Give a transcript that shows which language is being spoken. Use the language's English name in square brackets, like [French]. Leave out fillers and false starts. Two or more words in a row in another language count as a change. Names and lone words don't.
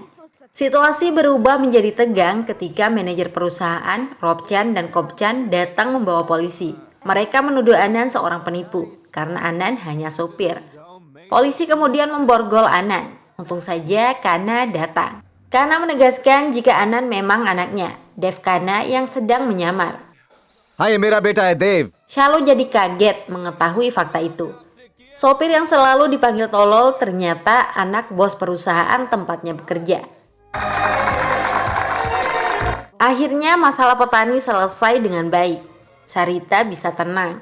[Indonesian] Situasi berubah menjadi tegang ketika manajer perusahaan, Robchan dan Kopchan datang membawa polisi. Mereka menuduh Anan seorang penipu karena Anan hanya sopir. Polisi kemudian memborgol Anan. Untung saja Kana datang. Kana menegaskan jika Anan memang anaknya, Dev Kana yang sedang menyamar. [Hindi] हाँ ये मेरा बेटा है देव। [Indonesian] Shalu jadi kaget mengetahui fakta itu. Sopir yang selalu dipanggil tolol ternyata anak bos perusahaan tempatnya bekerja. Akhirnya masalah petani selesai dengan baik. Sarita bisa tenang.